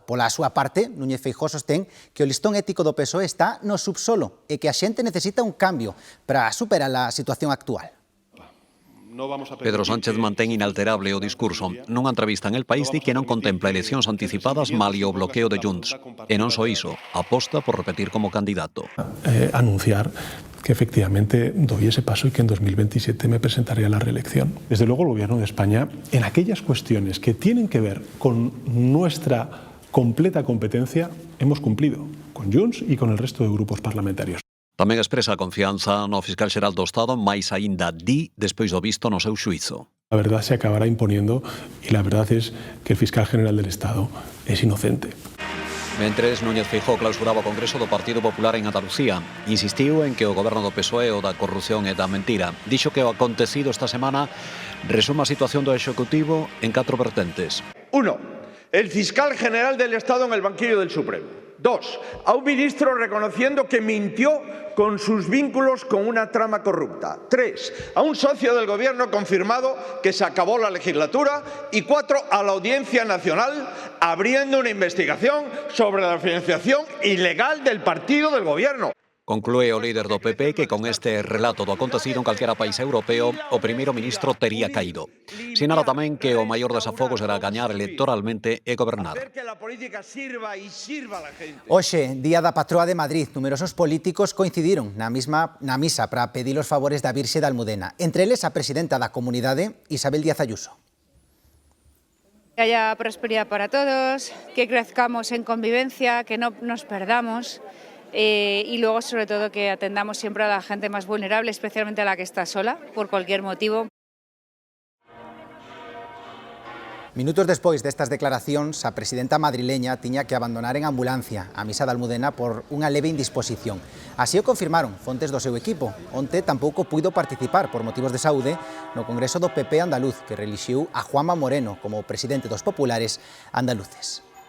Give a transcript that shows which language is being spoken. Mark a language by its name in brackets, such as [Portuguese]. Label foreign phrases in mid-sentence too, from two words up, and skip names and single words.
[Galician] Pola súa parte, Núñez Feijóo sostén que o listón ético do PSOE está no subsolo e que a xente necesita un cambio para superar a situación actual. Pedro Sánchez mantén inalterable o discurso. Nunha entrevista en El País di que non contempla eleccións anticipadas malia o bloqueo de Junts. E non só iso, aposta por repetir como candidato. [Spanish] Anunciar que efectivamente doy ese paso y que en 2027 me presentaré a la reelección. Desde luego el Gobierno de España, en aquellas cuestiones que tienen que ver con nuestra completa competencia, hemos cumplido con Junts y con el resto de grupos parlamentarios. [Galician] Tamén expresa a confianza no fiscal xeral do Estado, máis aínda di despois do visto no seu xuízo. [Spanish] La verdad se acabará imponiendo y la verdad es que el fiscal general del Estado es inocente. [Galician] Mentres, Núñez Feijóo clausuraba o Congreso do Partido Popular en Andalucía. Insistiu en que o goberno do PSOE o da corrupción e da mentira. Dixo que o acontecido esta semana resume a situación do Executivo en 4 vertentes. [Spanish] 1. El fiscal general del Estado en el banquillo del Supremo. 2. A un ministro reconociendo que mintió con sus vínculos con una trama corrupta. 3. A un socio del gobierno confirmado que se acabó la legislatura. Y 4. A la Audiencia Nacional abriendo una investigación sobre la financiación ilegal del partido del gobierno. [Galician] Conclúe o líder do PP que con este relato do acontecido en calquera país europeo o primeiro ministro tería caído. Sinala tamén que o maior desafogo será gañar electoralmente e gobernar. Hoxe, día da patroa de Madrid, numerosos políticos coincidiron na misa para pedir os favores da Virxe da Almudena. Entre eles a presidenta da comunidade, Isabel Díaz Ayuso. [Spanish] Que haya prosperidad para todos, que crezcamos en convivencia, que no nos perdamos. Y luego, sobre todo, que atendamos siempre a la gente más vulnerable, especialmente a la que está sola, por cualquier motivo. [Galician] Minutos despois destas declaracións, a presidenta madrileña tiña que abandonar en ambulancia a misa da Almudena por unha leve indisposición. Así o confirmaron fontes do seu equipo. Onte tampouco puido participar por motivos de saúde no Congreso do PP andaluz, que reelixiu a Juanma Moreno como presidente dos populares andaluces.